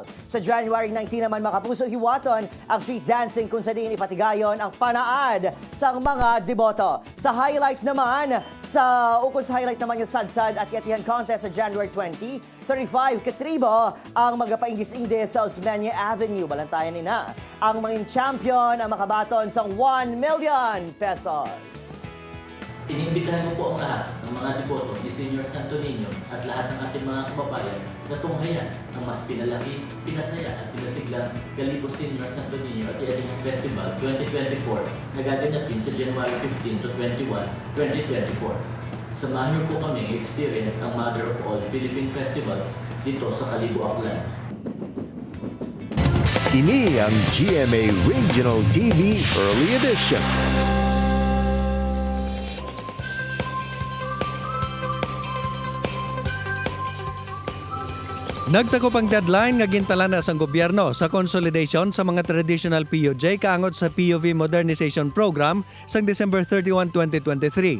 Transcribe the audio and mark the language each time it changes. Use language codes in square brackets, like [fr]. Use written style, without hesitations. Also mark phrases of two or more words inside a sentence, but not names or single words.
[hil] Sa January 19 naman, mga kapuso, hiwaton ang street dancing kung sa diin ipatigayon ang panaad sang mga deboto. Sa highlight naman, ukol sa highlight naman yung Sadsad Ati-Atihan Contest sa January 20, 35 katribo ang magapaingis-ingdes sa Osmeña Avenue. Balantayan nina ang mga champion ang makabaton sang 1 million pesos. [tl] Inimbitahan ko po ang lahat ng mga deboto ni Senyor Santo Niño at lahat ng ating mga kababayan na tunghayan ang mas pinalaki, pinasaya at pinasiglang Kalibo Senyor Santo Niño Ati-Atihan Festival 2024 na gaganapin sa January 15 to 21, 2024. Samahan niyo po kami experience ang Mother of All Philippine Festivals dito sa Kalibo, Aklan. [hil] Ini ang GMA Regional TV Early Edition. Nagtakop ang deadline nga gintalan na sang gobyerno sa consolidation sa mga [en] traditional POJ [hil] kaangot sa POV Modernization Program sang December 31, 2023.